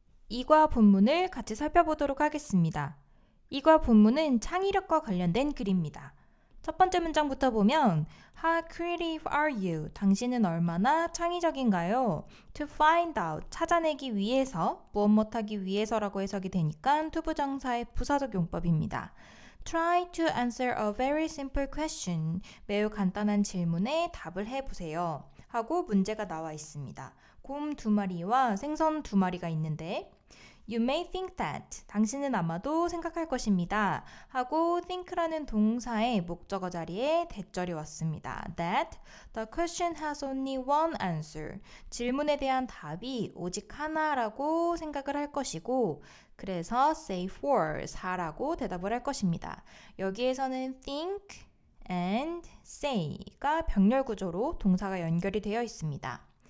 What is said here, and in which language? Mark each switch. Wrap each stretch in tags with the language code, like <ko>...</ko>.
<ko>이과 본문을 같이 살펴보도록 하겠습니다. 이과 본문은 창의력과 관련된 글입니다. 첫 번째 문장부터 보면</ko> <en>How creative are you?</en> <ko>당신은 얼마나 창의적인가요?</ko> <en>To find out,</en> <ko>찾아내기 위해서, 무엇 못하기 위해서라고 해석이 되니까 투부정사의 부사적 용법입니다.</ko> <en>Try to answer a very simple question.</en> <ko>매우 간단한 질문에 답을 해보세요. 하고 문제가 나와 있습니다. 곰 2마리와 생선 2마리가 있는데</ko> <en>You may think that.</en> <ko>당신은 아마도 생각할 것입니다. 하고 think라는 동사의 목적어 자리에 대절이 왔습니다.</ko> <en>That the question has only one answer.</en> <ko>질문에 대한 답이 오직 하나라고 생각을 할 것이고 그래서 say for, 4라고 대답을 할 것입니다. 여기에서는 think and say가 병렬 구조로 동사가 연결이 되어 있습니다.</ko>